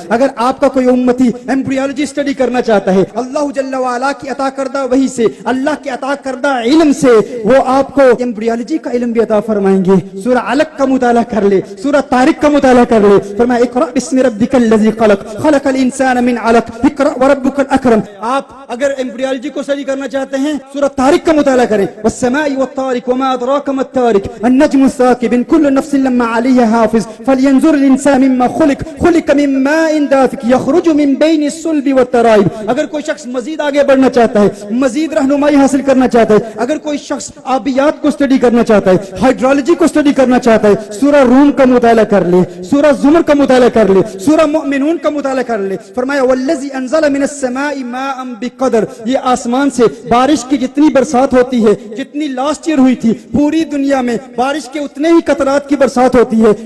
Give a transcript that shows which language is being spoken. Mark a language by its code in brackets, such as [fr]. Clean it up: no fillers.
[ur] اگر آپ کا کوئی امتی ایمبریولوجی اسٹڈی کرنا چاہتا ہے, اللہ جل وعلا کی عطا کردہ وحی سے, اللہ کے عطا کردہ علم سے وہ آپ کو ایمبریولوجی کا علم بھی عطا فرمائیں گے. سورہ علق کا مطالعہ کر لے, سورہ طارق کا مطالعہ کر لے. فرمایا [ar] اقرأ بسم ربک الذی خلق خلق الانسان من علق اقرأ وربک الاکرم. [ur] آپ اگر ایمبریولوجی کو اسٹڈی کرنا چاہتے ہیں سورہ طارق کا مطالعہ کریں. [ar] والسماء والطارق وما ادراک ما الطارق النجم الثاقب كل نفس لما عليها حافظ فلينظر الانسان مما خلق خلق من ماء دافق يخرج من بين الصلب والترائب. [ur] اگر کوئی شخص مزید آگے بڑھنا چاہتا ہے, مزید رہنمائی حاصل کرنا چاہتا ہے, اگر کوئی شخص آبیات کو اسٹڈی کرنا چاہتا ہے, ہائیڈرولوجی کو اسٹڈی کرنا چاہتا ہے, سورہ روم کا مطالعہ کر لے, سورہ زمر کا مطالعہ کر لے, سورہ مؤمنون کا مطالعہ کر لے. فرمایا [ar] والذی انزل من السماء ماء بقدر, [ur] یہ آسمان سے بارش کی جتنی برسات ہوتی ہے, جتنی لاسٹ ایئر ہوئی تھی پوری دنیا میں بارش کے اتنے ہی قطرات کی برسات ہوتی ہے.